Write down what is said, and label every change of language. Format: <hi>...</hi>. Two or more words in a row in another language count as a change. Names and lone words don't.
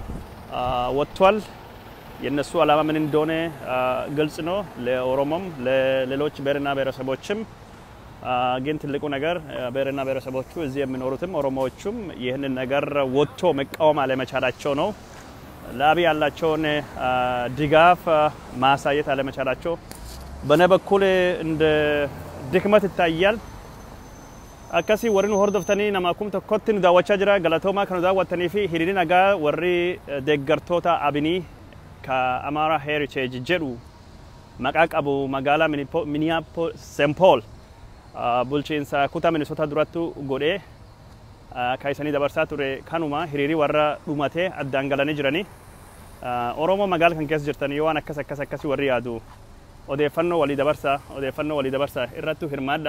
<am>ወጥቷል። የነሱ ዓላማ ምን እንደሆነ ግልጽ ነው ለኦሮሞም ለሌሎች ብሔርና ብሔረሰቦችም። ግን ትልቁ ነገር ብሔርና ብሔረሰቦቹ እዚህ የሚኖሩትም ኦሮሞዎቹም ይህንን ነገር ወጥቶ መቃወም አለመቻላቸው ነው። ለአብይ ያላቸውን ድጋፍ ማሳየት አለመቻላቸው በነ በኩል እንደ ድክመት ይታያል።</am> <om>akkasi warri nu hordoftanii namakum tokkotti nu daawwachaa jira galatooma kan nu daawwattanii fi hiriirri nagaa warri deeggartoota abinii ka Amara Heritage jedhu maqaa qabu magaalaa Minneapolis St. Paul bulchiinsa kutaa Minnesota durattu godhee kaayisanii dabarsaa ture kanuma hiriirii warra dhumatee addaan galanii jiranii Oromoo magaalaa kan keessa jirtan yoo waan akkasi warri yaadu odeeffannoo walii dabarsaa irrattu hirmaadha.</om>